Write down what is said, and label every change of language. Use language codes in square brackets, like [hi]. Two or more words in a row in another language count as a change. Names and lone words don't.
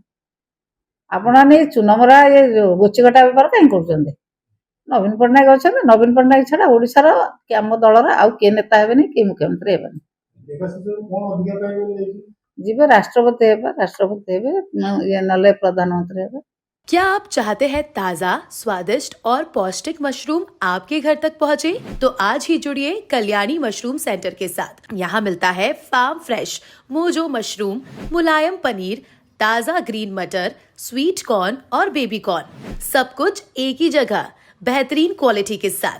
[or] ଆପଣ ଚୁନମରା ଯୋଉ ଗୋଚିକଟା ବେପାର କାହିଁ କରୁଛନ୍ତି? ନବୀନ ପଟ୍ଟନାୟକ ଅଛନ୍ତି, ନବୀନ ପଟ୍ଟନାୟକ ଛଡା ଓଡିଶାର କି ଆମ ଦଳର ଆଉ କିଏ ନେତା ହେବେନି, କିଏ ମୁଖ୍ୟମନ୍ତ୍ରୀ ହେବେନି। ଯିବେ ରାଷ୍ଟ୍ରପତି ହେବେ, ନହେଲେ ପ୍ରଧାନମନ୍ତ୍ରୀ ହେବେ। [hi] क्या आप चाहते हैं ताज़ा, स्वादिष्ट और पौष्टिक मशरूम आपके घर तक पहुंचे? तो आज ही जुड़िए कल्याणी मशरूम सेंटर के साथ। यहाँ मिलता है [en] farm fresh [hi] मोजो मशरूम, मुलायम पनीर, ताज़ा ग्रीन मटर, [en] sweet corn [hi] और [en] baby corn, [hi] सब कुछ एक ही जगह, बेहतरीन क्वालिटी के साथ।